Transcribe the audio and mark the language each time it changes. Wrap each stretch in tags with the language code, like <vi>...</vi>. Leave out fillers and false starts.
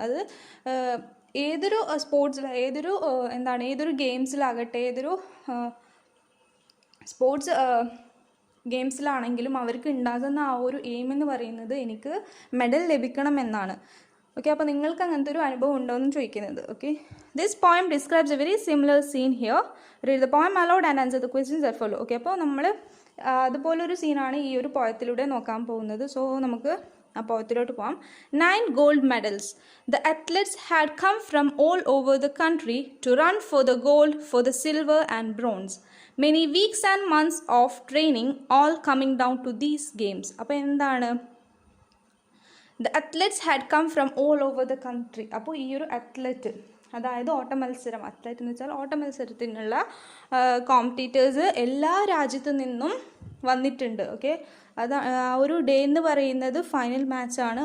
<ml>അത് ഏതൊരു സ്പോർട്സിൽ, ഏതൊരു ഗെയിംസിലാകട്ടെ, ഏതൊരു സ്പോർട്സ് ഗെയിംസിലാണെങ്കിലും അവർക്ക് ഉണ്ടാകുന്ന ആ ഒരു എയിം എന്ന് പറയുന്നത് എനിക്ക് മെഡൽ ലഭിക്കണം എന്നാണ്. ഓക്കെ, അപ്പോൾ നിങ്ങൾക്ക് അങ്ങനത്തെ ഒരു അനുഭവം ഉണ്ടോ എന്ന് ചോദിക്കുന്നത്. Okay,</ml> <en>This poem describes a very similar scene here. Read the poem aloud and answer the questions that follow. Okay,</en> <ml>അപ്പോൾ നമ്മൾ അതുപോലൊരു സീനാണ് ഈ ഒരു പോയത്തിലൂടെ നോക്കാൻ പോകുന്നത്. സോ നമുക്ക് ആ പോയത്തിലോട്ട് പോകാം.</ml> <en>9 gold medals. The athletes had come from all over the country to run for the gold, for the silver and bronze. Many weeks and months of training all coming down to these games.</en> <ml>അപ്പോൾ എന്താണ്,</ml> <en>The athletes had come from all over the country.</en> <ml>അപ്പോൾ ഈ ഒരു athlete, അതായത് athlete എന്ന് വെച്ചാൽ ഓട്ടമത്സരത്തിനുള്ള competitors എല്ലാ രാജ്യത്തു നിന്നും വന്നിട്ടുണ്ട്. ഓക്കെ, അത് ആ ഒരു ഡേ എന്ന് പറയുന്നത് ഫൈനൽ മാച്ചാണ്.</ml>